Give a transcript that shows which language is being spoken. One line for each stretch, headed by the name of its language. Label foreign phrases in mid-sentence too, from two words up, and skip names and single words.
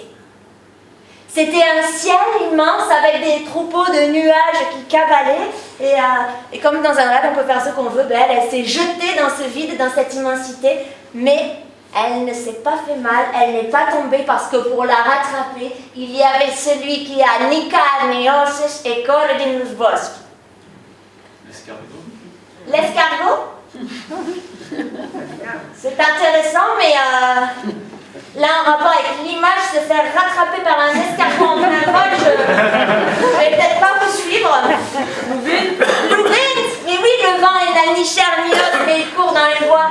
French: C'était un ciel immense avec des troupeaux de nuages qui cavalaient et comme dans un rêve on peut faire ce qu'on veut, ben elle s'est jetée dans ce vide, dans cette immensité, mais elle ne s'est pas fait mal, elle n'est pas tombée parce que pour la rattraper, il y avait celui qui a
Occitan: ni carne ni osses et corps din los bosques.
French: L'escargot. L'escargot? C'est intéressant, mais là, en rapport avec l'image, se faire rattraper par un escargot en plein vol, je vais peut-être pas vous suivre. Louvinte, mais oui, le vent, il n'a ni chair ni os, mais il court dans les bois.